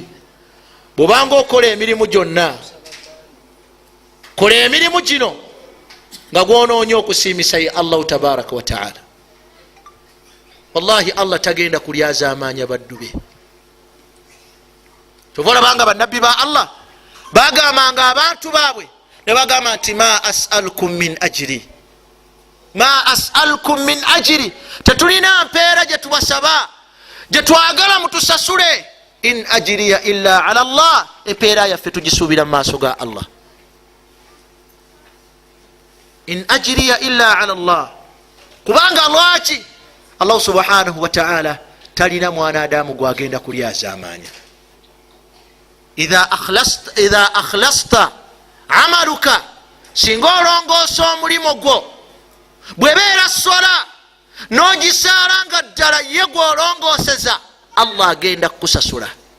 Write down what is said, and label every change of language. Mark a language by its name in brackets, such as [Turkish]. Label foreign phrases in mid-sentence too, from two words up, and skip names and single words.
[Ganda] bwobanga okola emirimu gyonna, kola emirimu gino nga gwonoonya okusiimisa ye [Arabic] الله تبارك وتعالى. [Ganda] wallahi Allah tagenda kulyaza amaanya baddu be. tovolabanga bannabbi ba Allah bagambanga abantu baabwe ne bagamba nti [Arabic] ما أسألكم من أجر, ما أسألكم من أجر, [Ganda] tetulina mpeera gye tubasaba gye twagala mutusasule. [Arabic] إن أجري إلا على الله, [Ganda] empeera yaffe tugisuubira mu maaso ga Allah. [Arabic] إن أجري إلا على الله, [Ganda] kubanga lwaki Allah [Arabic] سبحانه وتعالى [Ganda] talina mwanadamu gwagenda kulyaza amaanya. [Arabic] إذا أخلصت عملك, [Ganda] singa olongoosa omulimo gwo, bwebeera sola n'ogisaala nga ddala ye gwolongooseza, Allah agenda kukusasula.